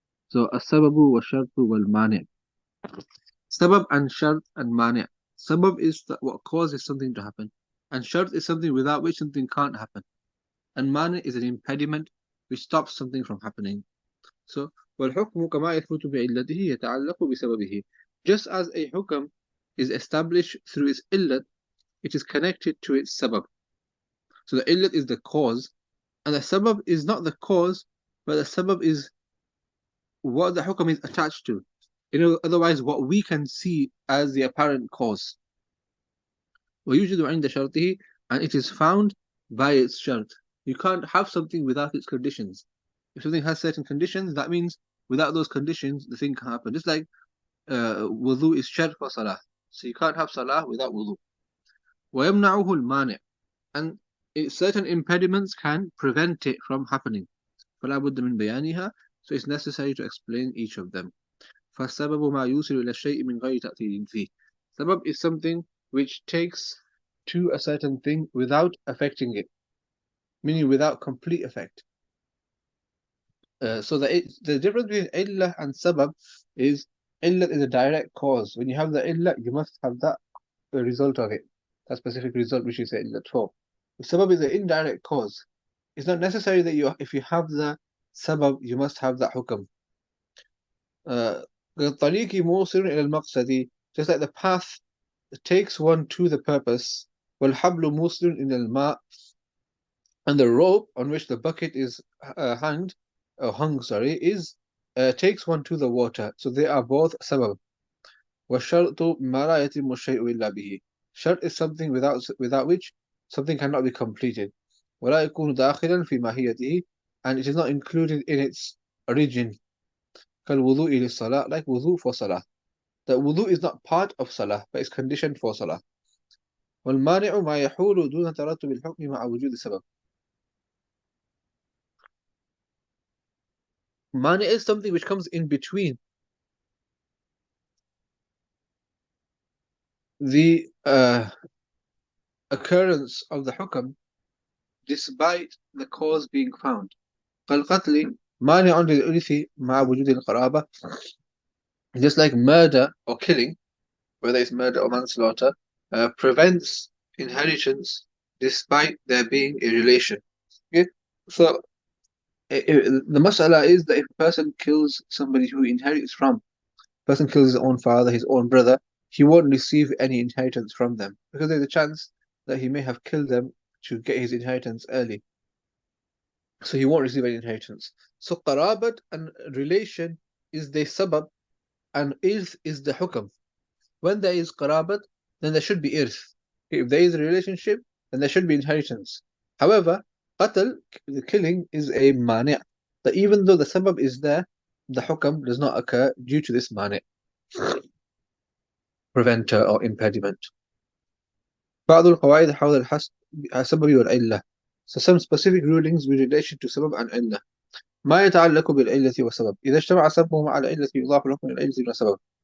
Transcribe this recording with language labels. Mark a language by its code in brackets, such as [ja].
[en] So [ar] as-sababu wa shartu wal mani'. [en] Sabab and shart and mani'. Sabab is what causes something to happen, and shart is something without which something can't happen, and mani' is an impediment which stops something from happening. [ar] So والحكم كما يثبت بعلته يتعلق بسببه. [en] Just as a hukam is established through its illat, it is connected to its sabab. So the illat is the cause, and the sabab is not the cause, but the sabab is what the hukam is attached to. Otherwise, what we can see as the apparent cause. [ar] ويوجد عند شرطه, [en] and it is found by its shart. You can't have something without its conditions. If something has certain conditions, that means without those conditions, the thing can't happen. Just like wudu is shart for salah. So you can't have salah without wudu. [ar] ويمنعه المانع, [en] and certain impediments can prevent it from happening. [ar] فلا بد من بيانها, [en] so it's necessary to explain each of them. [ar] فالسبب ما يوصل إلى الشيء من غير تأثير فيه. [en] Sabab is something which takes to a certain thing without affecting it, meaning without complete effect. So the difference between illah and sabab is illah is a direct cause. When you have the illah, you must have that result of it, that specific result which is illah for. The sabab is an indirect cause. It's not necessary that if you have the sabab, you must have that hukam. [ar] الطريق موصل إلى المقصد, [en] just like the path takes one to the purpose. [ar] والحبل موصل إلى الماء, [en] and the rope on which the bucket is hung, is takes one to the water. So they are both sabab. [ar] والشرط ما لا يتم الشيء إلا به. [en] Shart is something without which something cannot be completed. [ar] ولا يكون داخلا في ماهيته, [en] and it is not included in its origin. [ar] كالوضوء للصلاة, [en] like wudu for salah. That wudu is not part of salah, but is conditioned for salah. [ar] والمانع ما يحول دون ترتب الحكم مع وجود السبب. [en] Mani is something which comes in between the occurrence of the hukam despite the cause being found. [ar] كالقتل مانع للإرث مع وجود القرابة. [en] Just like murder or killing, whether it's murder or manslaughter, prevents inheritance despite there being a relation. Okay? So the mas'ala is that if a person kills somebody who inherits from, a person kills his own father, his own brother, he won't receive any inheritance from them because there's a chance that he may have killed them to get his inheritance early. So he won't receive any inheritance. So qarabat and relation is the sabab and irth is the hukam. When there is qarabat, then there should be irth. If there is a relationship, then there should be inheritance. However, qatl, the killing, is a mani'. That even though the sabab is there, the hukam does not occur due to this mani', preventer or impediment. [ar] بعض القواعد حول السبب والعلة. [en] So some specific rulings with relation to sabab and illah. [ar] ما يتعلق بالعلة والسبب. إذا اجتمع سببه مع العلة يضاف الحكم إلى العلة والسبب.